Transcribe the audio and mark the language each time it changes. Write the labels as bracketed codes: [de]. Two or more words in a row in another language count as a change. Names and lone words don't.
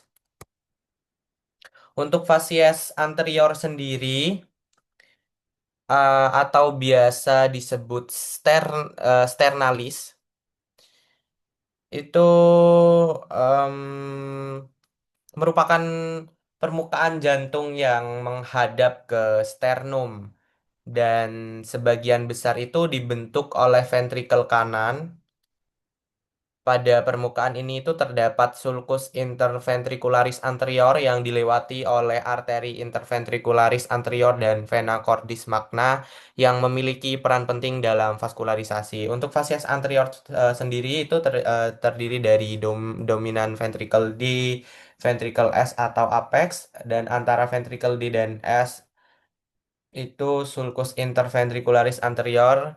[id] Untuk fasies anterior sendiri, atau biasa disebut sternalis itu merupakan permukaan jantung yang menghadap ke sternum dan sebagian besar itu dibentuk oleh ventrikel kanan. Pada permukaan ini itu terdapat sulcus interventricularis anterior yang dilewati oleh arteri interventricularis anterior dan vena cordis magna yang memiliki peran penting dalam vaskularisasi. Untuk vasias anterior sendiri itu terdiri dari dominan ventricle D, ventricle S atau apex, dan antara ventricle D dan S itu sulcus interventricularis anterior.